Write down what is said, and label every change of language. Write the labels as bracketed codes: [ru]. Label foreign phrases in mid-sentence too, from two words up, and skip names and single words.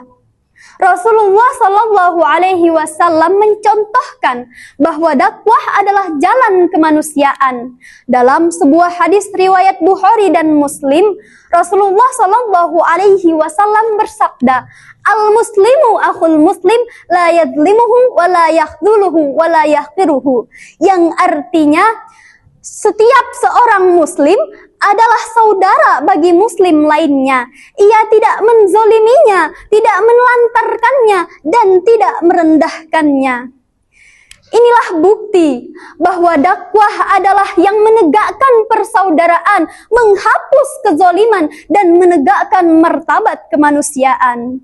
[id] Rasulullah [ar] صلى الله عليه وسلم [id] mencontohkan bahwa dakwah adalah jalan kemanusiaan. Dalam sebuah hadis riwayat Bukhari dan Muslim, Rasulullah [ar] صلى الله عليه وسلم [id] bersabda, [ar] "المسلم أخو المسلم لا يظلمه ولا يخذله ولا يحقره." [id] Yang artinya, setiap seorang muslim adalah saudara bagi muslim lainnya. Ia tidak menzoliminya, tidak menelantarkannya, dan tidak merendahkannya. Inilah bukti bahwa dakwah adalah yang menegakkan persaudaraan, menghapus kezoliman, dan menegakkan martabat kemanusiaan.